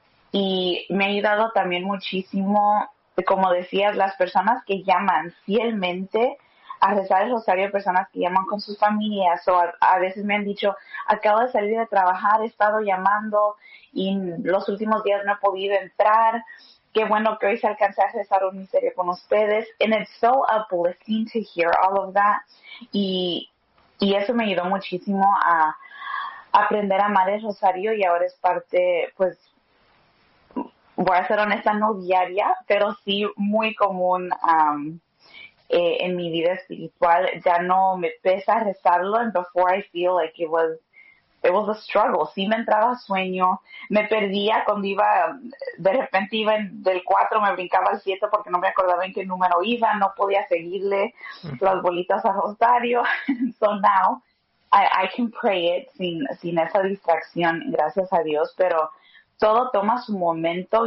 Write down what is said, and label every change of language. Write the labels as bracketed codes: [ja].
[es] Y me ha ayudado también muchísimo, como decías, las personas que llaman fielmente a rezar el rosario, personas que llaman con sus familias, o a veces me han dicho, acabo de salir de trabajar, he estado llamando y los últimos días no he podido entrar, qué bueno que hoy se alcanzó a rezar un misterio con ustedes. [en] And it's so uplifting to hear all of that. [es] Y eso me ayudó muchísimo a aprender a amar el rosario, y ahora es parte, pues, voy a ser honesta, no diaria, pero sí muy común en mi vida espiritual. Ya no me pesa rezarlo, [en] and before I feel like it was a struggle. [es] Sí me entraba sueño, me perdía cuando iba, de repente iba del 4, me brincaba al 7 porque no me acordaba en qué número iba, no podía seguirle las bolitas a rosario. [en] So now I can pray it [es] sin esa distracción, gracias a Dios, pero todo toma su momento.